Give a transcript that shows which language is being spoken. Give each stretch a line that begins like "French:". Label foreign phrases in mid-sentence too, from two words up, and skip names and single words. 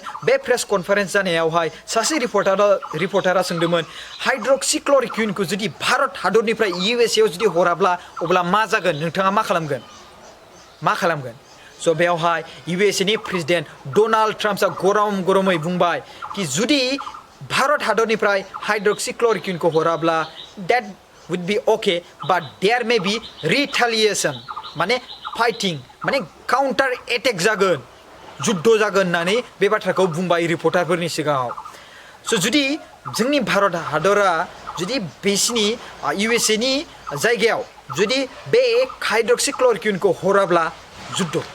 Bodo: बे प्रेस कनफारेन्स जानायावहाय सासे रिपर्टारा सोंदोंमोन हाइड्रक्सिक्ल'रक्विनखौ जुदि भारत हादरनिफ्राय USA आव जुदि हराब्ला अब्ला मा जागोन नोंथाङा मा खालामगोन स' बेयावहाय USA नि प्रेसिडेंट डनाल्ड ट्राम्पआ गरमै बुंबाय कि जुदि भारत हादरनिफ्राय हाइड्रक्सिक्ल'रक्विनखौ हराब्ला
English: that would be okay but there may be retaliation
Bodo: माने फाइटिं माने
English: counter attack
Bodo: जागोन जुद्ध जागोन होननानै बे बाथ्राखौ बुंबाय रिपर्टारफोरनि सिगाङाव। स' जुदि जोंनि भारत हादरा जुदि बिसिनि USA नि जायगायाव जुदि बे हाइड्रक्सिक्ल'रक्विनखौ हराब्ला जुद्ध।